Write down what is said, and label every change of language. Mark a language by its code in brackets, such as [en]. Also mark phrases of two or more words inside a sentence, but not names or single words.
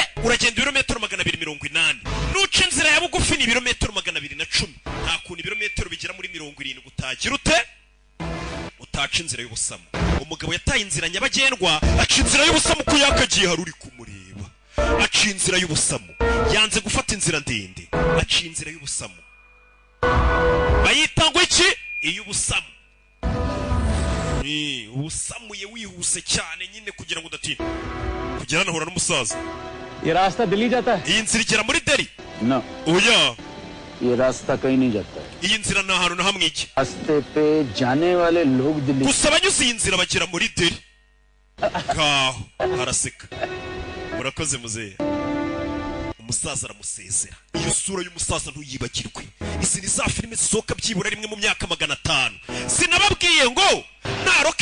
[rw] uragenda ibirometero 280 nuca inzira ya bugufi ni ibirometero 210 nta kuntu ibirometero bigera muri 70 utagira utaca inzira y'ubusamo umugabo yataye inzira nyabagendwa aca inzira y'ubusamo ko yakagiye hari uri kumureba aca inzira y'ubusamo yanze gufata inzira ndende aciye inzira y'ubusamu bayita ngo iki iy'ubusamu ubusamuye wihuse cyane nyine kugira ngo udatinda kugera nahura n'umusaza [hi] ये रास्ता दिल्ली जाता है [rw] iyi nzira igera muri Delhi no oya [hi] ये रास्ता कहीं नहीं जाता [rw] iyi nzira nta hantu na hamwe ijya [hi] रास्ते पे जाने वाले लोग दिल्ली [rw] gusa abanyuze iyi nzira bagera muri Delhi ngaho haraseka murakoze muzehe umusaza aramusezera iyo sura y'umusaza ntuyibagirwe izi ni za filime zisohoka byibura rimwe mu myaka 500 sinababwiye ngo naroka